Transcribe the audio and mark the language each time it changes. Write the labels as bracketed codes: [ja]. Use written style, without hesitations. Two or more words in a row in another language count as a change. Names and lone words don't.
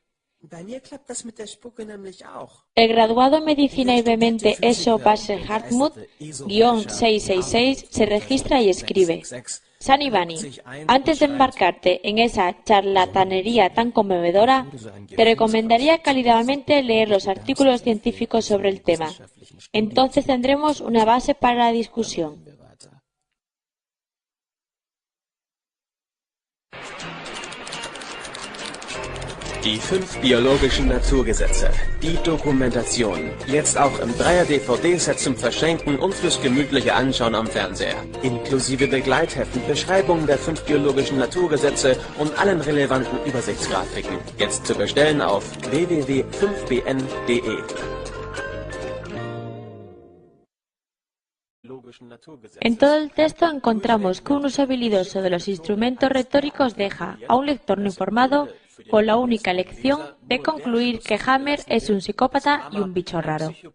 [es] El graduado en Medicina y vehemente Esho Basher Hartmut, guión 666, se registra y escribe: Sani Bani, antes de embarcarte en esa charlatanería tan conmovedora, te recomendaría cálidamente leer los artículos científicos sobre el tema. Entonces tendremos una base para la discusión. [de] Die 5 biologischen Naturgesetze. Die Dokumentation. Jetzt auch im 3er-DVD-Set zum Verschenken und fürs gemütliche Anschauen am Fernseher. Inklusive Begleitheften, Beschreibungen der 5 biologischen Naturgesetze und allen relevanten Übersichtsgrafiken. Jetzt zu bestellen auf www.5bn.de. [es] En todo el texto encontramos que un uso habilidoso de los instrumentos retóricos deja a un lector no informado con la única lección de concluir que Hammer es un psicópata y un bicho raro.